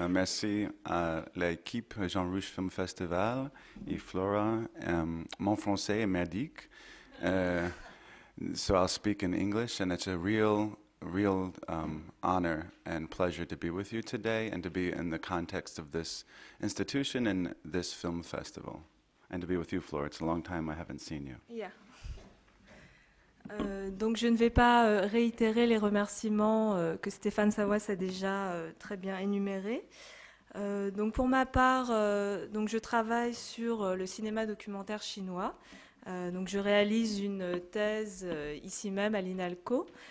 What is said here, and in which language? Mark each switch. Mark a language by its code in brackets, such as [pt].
[fr] Merci à l'équipe Jean Rouch Film Festival et Flora. Mon français est merdique, [en] so I'll speak in English, and it's a real honor and pleasure to be with you today and to be in the context of this institution and this film festival. And to be with you, Flora. It's a long time I haven't seen you. Yeah. [fr] Donc je ne vais pas réitérer les remerciements que Stéphane Sawas a déjà très bien énumérés. Donc pour ma part, donc je travaille sur le cinéma documentaire chinois. Donc je réalise une thèse ici même à l'Inalco.